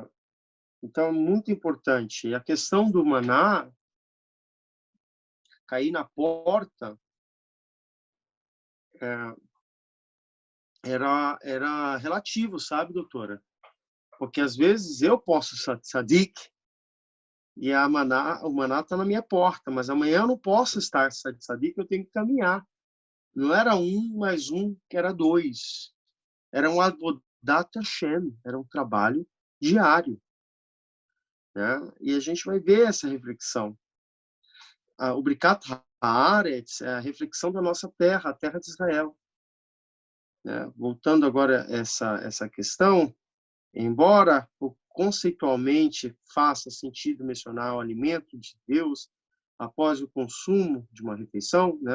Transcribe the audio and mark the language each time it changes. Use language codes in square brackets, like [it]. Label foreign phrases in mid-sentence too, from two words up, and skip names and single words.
[pt] Então, muito importante. E a questão do maná cair na porta era relativo, sabe, doutora? Porque às vezes eu posso ser tzadik e o maná está na minha porta, mas amanhã eu não posso estar tzadik, eu tenho que caminhar. Não era 1 mais 1, que era 2. Era um [he] עבודת השם, [pt] era um trabalho diário, né? E a gente vai ver essa reflexão. O Brikat Haaretz é a reflexão da nossa terra, a terra de Israel, né? Voltando agora a essa questão, embora conceitualmente faça sentido mencionar o alimento de Deus após o consumo de uma refeição, né?